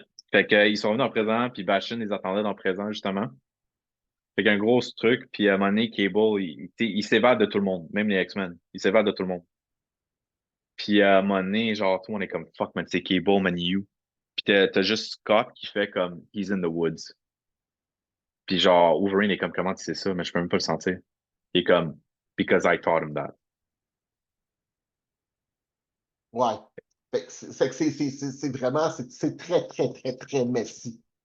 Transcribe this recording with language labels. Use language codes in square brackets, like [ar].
[fr] Fait que, ils sont venus dans le présent, puis Bastion les attendait dans le présent, justement. Fait qu'un gros truc, puis à un moment donné, Cable, il s'évade de tout le monde, même les X-Men. Il s'évade de tout le monde. Puis à un moment donné, genre, tout le monde est comme fuck, man, c'est Cable, man, you. Puis t'as juste Scott qui fait comme [en] he's in the woods. [fr] Puis genre, Wolverine est comme comment tu sais ça, mais je peux même pas le sentir. Il est comme [en] because I taught him that. [fr] Ouais. Fait que c'est vraiment, c'est très, très, très, très Messi.